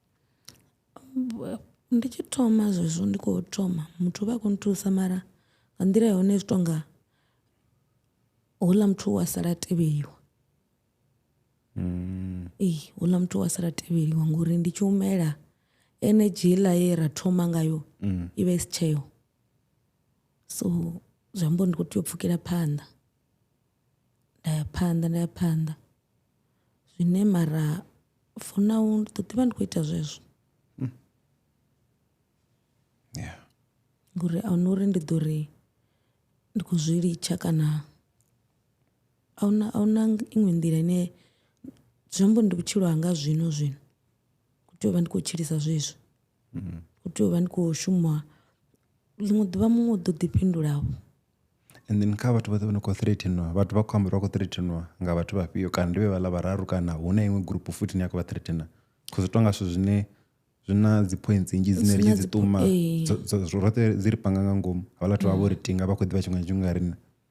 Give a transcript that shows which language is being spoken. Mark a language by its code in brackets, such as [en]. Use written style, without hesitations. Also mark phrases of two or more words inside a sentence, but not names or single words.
[ve] ndi tshi thoma zwezwo ndi khou thoma muthu vha khou nthusa mara nga nḓila ya hone zwi tonga houḽa muthu wa sala tevheliwa houḽa muthu wa sala tevheliwa ngori ndi tshi humela energy iḽa ye ra thoma ngayo i vha i si tsheo so zwi amba ndi khou tea u pfhukela phanḓa nda ya phanḓa zwine mara [en] for now [ve] ndi ḓo ḓivha ndi khou ita zwezwo ngori a huna uri ndi ḓo ri ndi khou zwi litsha kana a huna iṅwe nḓila ine zwi amba ndi vhutshilo hanga zwino khou tea u vha ndi khou tshilisa zwezwi khou tea u vha ndi khou shuma ḽiṅwe ḓuvha muṅwe u ḓo ḓifhindulaho [en] and then [ve] kha vhathu vhoṱhe vho no khou threateniwa vhathu vha khou amba uri vha khou threateniwa nga vhathu vhafhio kana ndi vhe vhaḽa vhararu kana hu na iṅwe gurupu futhi ine ya khou vha threatena because zwi tonga zwithu zwine zwi na dzi points nnzhi dzine ri tshi dzi ṱuma roṱhe dzi ri panga nga ngomu havhala vhathu vha vho ri tinga vha khou ḓivha tshiṅwe tshifhinga nga riṋe